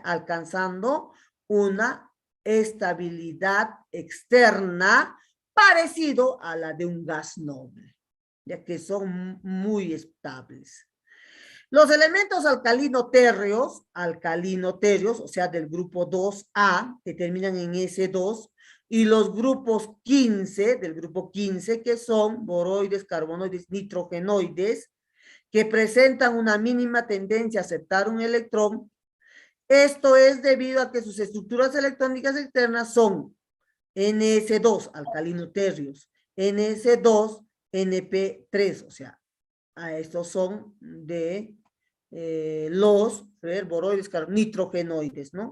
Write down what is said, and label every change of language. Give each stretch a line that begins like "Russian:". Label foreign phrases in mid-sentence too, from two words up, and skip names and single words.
Spanish: Alcanzando una estabilidad externa parecido a la de un gas noble, ya que son muy estables. Los elementos alcalino-térreos, o sea, del grupo 2A, que terminan en S2, y los grupos 15, del grupo 15, que son boroides, carbonoides, nitrogenoides, que presentan una mínima tendencia a aceptar un electrón. Esto es debido a que sus estructuras electrónicas externas son NS2, alcalino-térreos, NS2, NP3, o sea, a estos son de los boroides, nitrogenoides, ¿no?